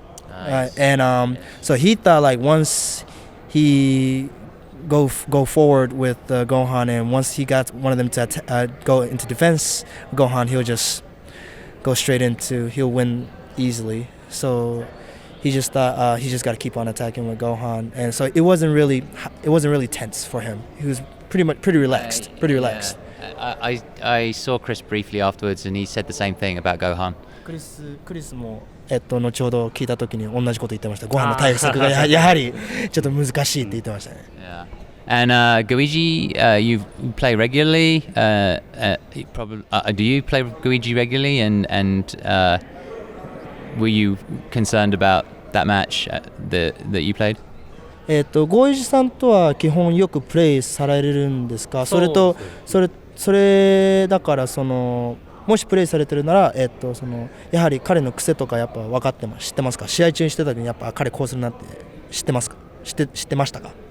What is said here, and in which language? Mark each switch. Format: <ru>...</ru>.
<en>And so he thought once he go forward with Gohan, and once he got one of them to go into defense, Gohan, he'll just go straight he'll win easily. So he just thought he just got to keep on attacking with Gohan, and so it wasn't really tense for him. He was pretty relaxed. I saw Chris briefly afterwards, and he said the same thing about Gohan.</en> <ja>クリスも後ほど聞いたときに同じこと言ってました。ご飯の対策がやはりちょっと難しいって言ってましたね。</ja> <en>Yeah. And Goiji, you play regularly. Do you play Goiji regularly? And were you concerned about that match that you played?</en> <ja>ゴイジさんとは基本よくプレイされるんですか？それだからもしプレイされてるなら、やはり彼の癖とかやっぱ分かって知ってますか？試合中にしてた時にやっぱ彼こうするなって知ってますか？知ってましたか？</ja>